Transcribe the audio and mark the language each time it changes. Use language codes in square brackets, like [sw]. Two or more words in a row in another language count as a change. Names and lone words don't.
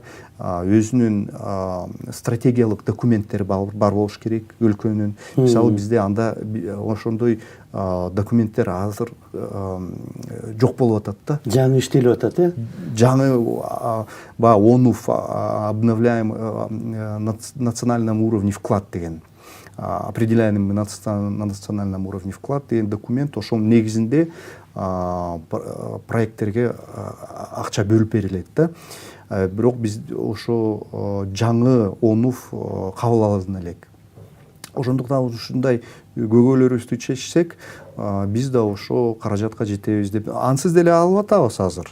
[ky] Өзүнүн стратегиялык документтери бар болуш керек өлкөнүн. Мисалы бизде анда ошондой документтер азыр жок болуп атат да. Жаңы иштелип атат, э? [ru] Жаңы ОНУФ обновляем на национальном уровне вклад деген. Определяем на национальном уровне вклад [ky] деген документ, ошол негизинде проекттерге акча бөлүп берилет да. Бирок биз ошо жаңы ОНУФ кабыл алына элек. Ошондуктан ушундай көйгөйлөрүбүздү чечсек, биз да ошо каражатка жетебиз деп ансыз деле алып атабыз азыр.